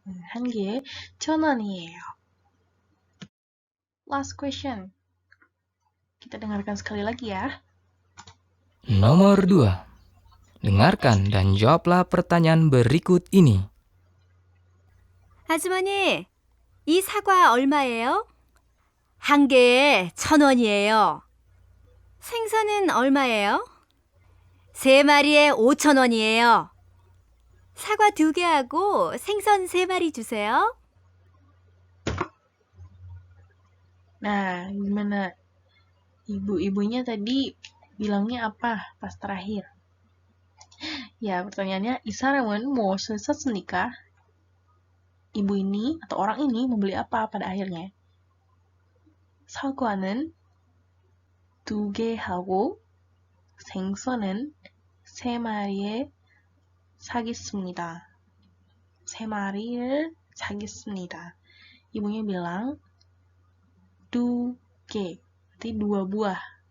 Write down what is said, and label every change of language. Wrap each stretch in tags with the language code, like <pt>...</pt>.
<ko>한 개에 1,000원이에요.</ko> <id>Last question. Kita dengarkan sekali lagi ya. Nomor 2. Dengarkan dan jawablah pertanyaan berikut ini.</id> <ko>아주머니, 이 사과 얼마예요? 한 개에 1,000원이에요. 생선은 얼마예요? 3마리에 5,000원이에요. 사과 2개하고 생선 3마리 주세요.</ko> <id>Nah, gimana? Ibu-ibunya tadi bilangnya apa pas terakhir? Ya, pertanyaannya,</id> <ko>이 사람은 무엇을 샀습니까?</ko> <id>Ibu ini atau orang ini membeli apa pada akhirnya?</id> <ko>사과는 2개하고 생선은 3마리에 사겠습니다. 3마리를 사겠습니다.</ko> <id>Ibunya bilang 2개, berarti 2 buah.</id>